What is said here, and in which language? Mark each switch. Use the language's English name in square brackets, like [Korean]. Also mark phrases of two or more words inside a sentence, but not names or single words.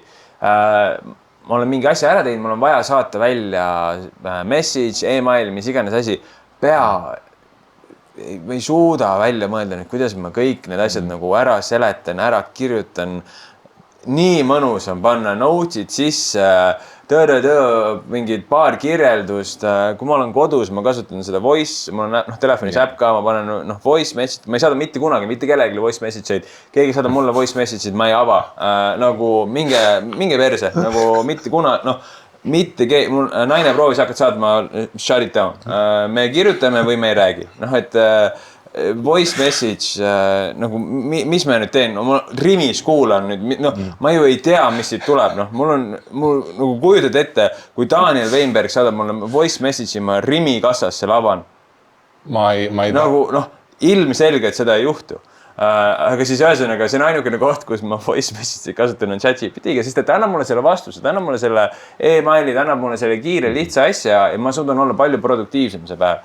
[Estonian] Ma olen mingi asja ära teinud, mul on vaja saata välja message, email, mis iganes asi, ma ei suuda välja mõelda nüüd, kuidas ma kõik need asjad nagu ära seletan, ära kirjutan. Nii mõnus on panna note'id sisse, mingid paar kirjeldust. Kui ma olen kodus, ma kasutan seda voice, mul on telefonis äpp ka, ma panen [English] voice message, [Estonian] ma ei saada mitte kunagi, mitte kellelegi [English] voice message'id. [Estonian] Keegi saadab mulle [English] voice message'id, [Estonian] ma ei ava. Nagu minge perse, nagu mitte kunagi, mul naine proovis hakata saatma [English] shut it down. [Estonian] Me kirjutame või me ei räägi. Et [English] voice message, [Estonian] nagu mis ma nüüd teen, ma rimis kuulan nüüd, ma ju ei tea, mis siit tuleb, mul nagu kujutad ette, kui Daniel Weinberg saadab mulle [English] voice message'i, [Estonian] ma rimi kassasse laban. Ma ei nagu, ilmselgelt seda ei juhtu. Aga siis ühesõnaga, see on ainukene koht, kus ma [English] voice message'i [Estonian] kasutan on ChatGPT-ga, sest ta annab mulle selle vastuse, ta annab mulle selle emaili, ta annab mulle selle kiire lihtsa asja ja ma suudan olla palju produktiivsem see päev.